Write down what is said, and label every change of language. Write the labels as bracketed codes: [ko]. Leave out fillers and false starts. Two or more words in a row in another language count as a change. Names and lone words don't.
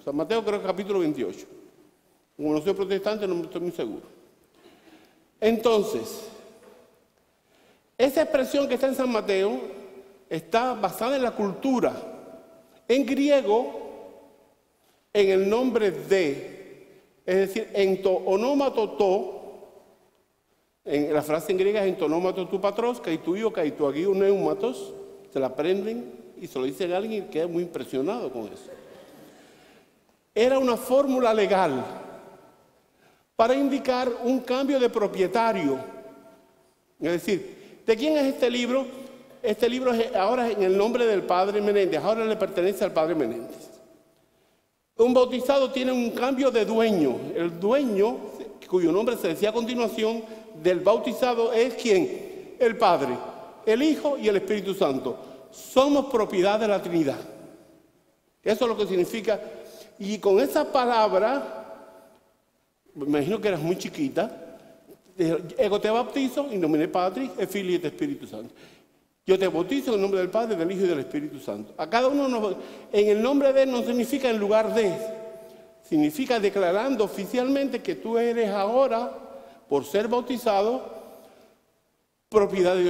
[es] San Mateo creo que capítulo 28. Como no soy protestante, no estoy muy seguro. Entonces, esa expresión que está en San Mateo está basada en la cultura. En griego, en el nombre de, es decir, [el] ἐν τῷ ὀνόματι τοῦ, [es] en la frase en griega es [el] ἐν τῷ ὀνόματι τοῦ πατρὸς καὶ τοῦ υἱοῦ καὶ τοῦ ἁγίου πνεύματος, [es] se la aprenden y se lo dicen a alguien y queda muy impresionado con eso. Era una fórmula legal para indicar un cambio de propietario. Es decir, ¿de quién es este libro? Este libro es ahora en el nombre del Padre Menéndez, ahora le pertenece al Padre Menéndez. Un bautizado tiene un cambio de dueño. El dueño, cuyo nombre se decía a continuación, del bautizado es ¿quién? El Padre, el Hijo y el Espíritu Santo. Somos propiedad de la Trinidad. Eso es lo que significa. Y con esa palabra, me imagino que eras muy chiquita, [la] ego te bautizo, in nomine Patris, et Filii et Espíritu Santo. [es] Yo te bautizo en el nombre del Padre, del Hijo y del Espíritu Santo. A cada uno, en el nombre de él no significa en lugar de, significa declarando oficialmente que tú eres ahora, por ser bautizado, propiedad de Dios.